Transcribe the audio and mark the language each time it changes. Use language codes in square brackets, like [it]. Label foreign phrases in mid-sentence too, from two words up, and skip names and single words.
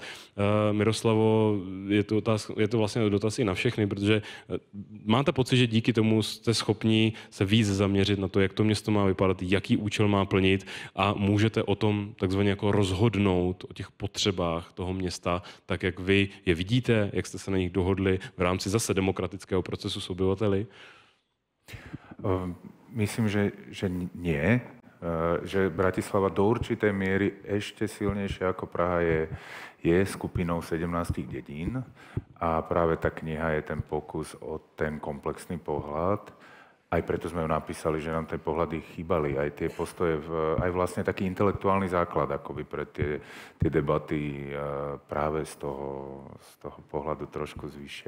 [cs] Miroslavo, je to vlastně dotaz i na všechny, protože máte pocit, že díky tomu jste schopni se víc zaměřit na to, jak to město má vypadat, jaký účel má plnit a můžete o tom takzvaně jako rozhodnout, o těch potřebách toho města, tak jak vy je vidíte, jak jste se na nich dohodli v rámci zase demokratického procesu s obyvateli? [sk] Myslím, že nie. Že Bratislava do určitej miery ešte silnejšia ako Praha je skupinou 17 dedín a práve tá kniha je ten pokus o ten komplexný pohľad. Aj preto sme ju napísali, že nám tie pohľady chýbali, aj tie postoje, aj vlastne taký intelektuálny základ akoby pre tie debaty práve z toho pohľadu trošku zvyšia.